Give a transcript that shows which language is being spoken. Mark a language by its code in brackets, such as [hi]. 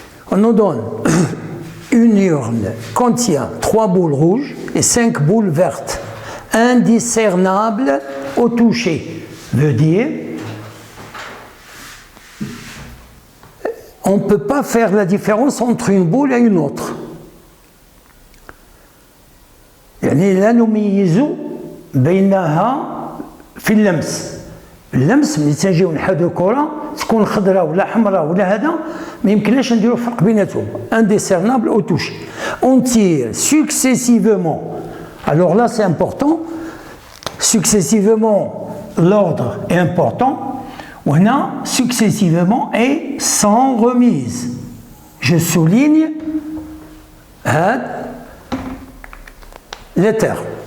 [fr] On nous donne une urne contient 3 boules rouges et 5 boules vertes, indiscernables au toucher. Veut dire, on ne peut pas faire la différence entre une boule et une autre. [ar] يعني لا نميز بينها في اللمس. اللمس ملي تنجيو نحدو كرة تكون خضراء ولا حمراء ولا هذا ما يمكنناش نديرو فرق بيناتهم. [fr] Indiscernable au toucher. On tire successivement. Alors là c'est important. Successivement, l'ordre est important. On a successivement et sans remise. Je souligne les termes.